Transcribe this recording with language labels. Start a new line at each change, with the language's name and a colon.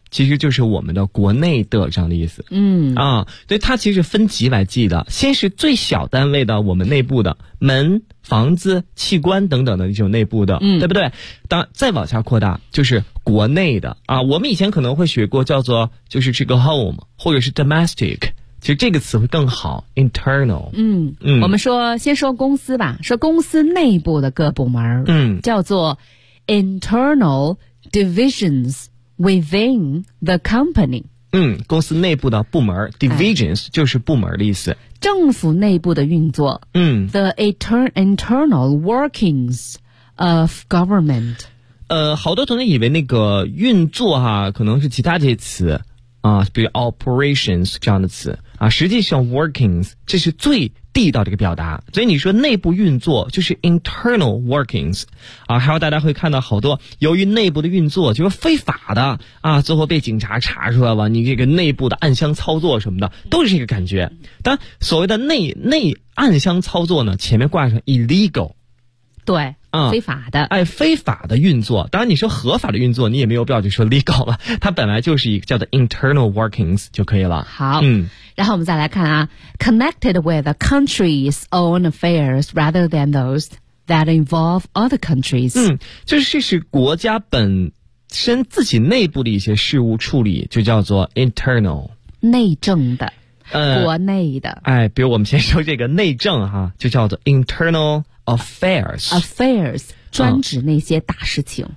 Chinese: 其实就是我们的国内的这样的意思所以它其实分几百级的先是最小单位的我们内部的门房子器官等等的这种内部的对不对当再往下扩大就是国内的我们以前可能会学过叫做就是这个 home 或者是 domestic 其实这个词会更好 internal 我们说先说公司吧说公司内部的各部门叫做
English: internal divisionswithin the company
Chinese: 公司内部的部门 divisions 就是部门的意思政府内部的运作
English: the internal workings of government
Chinese: 好多同学以为那个运作哈可能是其他这些词比如 operations 这样的词实际上 workings 这是最地道的一个表达所以你说内部运作就是 internal workings 还有大家会看到好多由于内部的运作就是非法的最后被警察查出来了你这个内部的暗箱操作什么的都是这个感觉但所谓的内暗箱操作呢前面挂上 illegal 对非法的非法的运作当然你说合法的运作你也没有必要去说 legal 了它本来就是一个叫做 internal workings 就可以了
English: 好然后我们再来看啊 connected with the country's own affairs rather than those that involve other countries
Chinese: 就是是国家本身自己内部的一些事务处理就叫做 internal 内政的国内的比如我们先说这个内政哈就叫做 internalAffairs 专指那些大事情